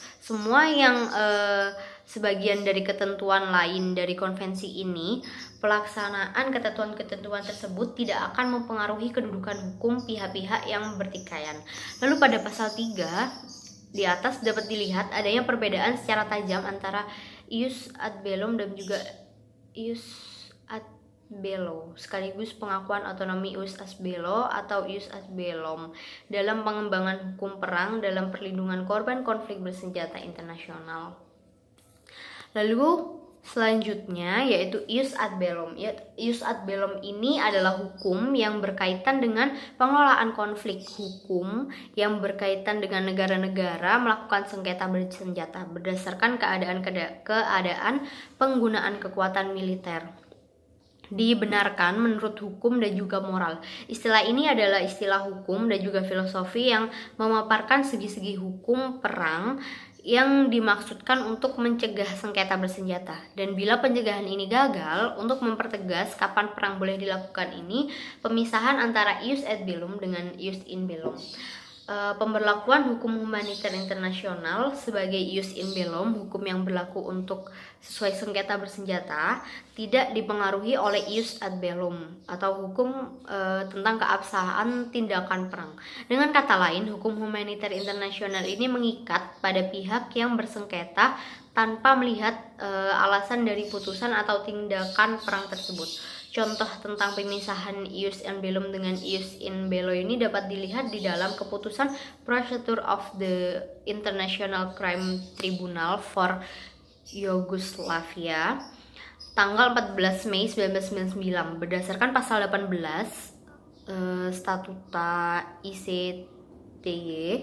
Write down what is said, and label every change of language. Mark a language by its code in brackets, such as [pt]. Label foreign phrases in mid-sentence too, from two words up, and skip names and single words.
[id] Semua yang sebagian dari ketentuan lain dari konvensi ini, pelaksanaan ketentuan-ketentuan tersebut tidak akan mempengaruhi kedudukan hukum pihak-pihak yang bertikaian. Lalu pada pasal 3 di atas dapat dilihat adanya perbedaan secara tajam antara [la] ius ad bellum [id] dan juga [la] ius ad bello, [id] sekaligus pengakuan otonomi [la] ius ad bello [id] atau [la] ius ad bellum [id] dalam pengembangan hukum perang dalam perlindungan korban konflik bersenjata internasional. Lalu Selanjutnya yaitu [la] ius ad bellum. Ius ad bellum [id] ini adalah hukum yang berkaitan dengan pengelolaan konflik, hukum yang berkaitan dengan negara-negara melakukan sengketa bersenjata berdasarkan keadaan penggunaan kekuatan militer. Dibenarkan menurut hukum dan juga moral. Istilah ini adalah istilah hukum dan juga filosofi yang memaparkan segi-segi hukum perang yang dimaksudkan untuk mencegah sengketa bersenjata. Dan bila pencegahan ini gagal, untuk mempertegas kapan perang boleh dilakukan ini, pemisahan antara [la] ius ad bellum [id] dengan [la] ius in bellum. [id] Pemberlakuan hukum humaniter internasional sebagai [la] ius in bellum, [id] hukum yang berlaku untuk sesuai sengketa bersenjata, tidak dipengaruhi oleh [la] ius ad bellum [id] atau hukum tentang keabsahan tindakan perang. Dengan kata lain, hukum humaniter internasional ini mengikat pada pihak yang bersengketa tanpa melihat alasan dari putusan atau tindakan perang tersebut. Contoh tentang pemisahan [la] ius in bellum [id] dengan [la] ius in bello [id] ini dapat dilihat di dalam keputusan Procedure of the International Crime Tribunal for Yugoslavia tanggal 14 Mei 1999 berdasarkan pasal 18 Statuta ICTY.